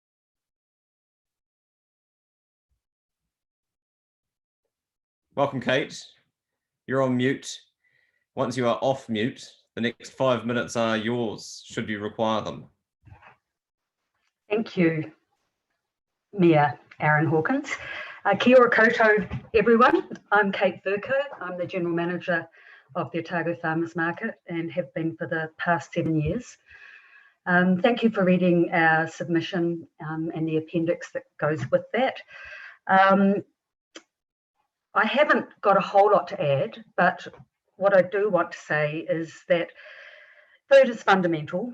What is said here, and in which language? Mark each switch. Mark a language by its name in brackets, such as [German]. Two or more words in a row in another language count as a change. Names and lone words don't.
[English] Welcome, Kate. You're on mute. Once you are off mute, the next 5 minutes are yours, should you require them. Thank you, Mayor Aaron Hawkins. [Māori] Kia ora koutou, [English] everyone. I'm Kate Verco. I'm the General Manager of the Otago Farmers Market and have been for the past 7 years. Thank you for reading our submission and the appendix that goes with that. I haven't got a whole lot to add, but what I do want to say is that food is fundamental.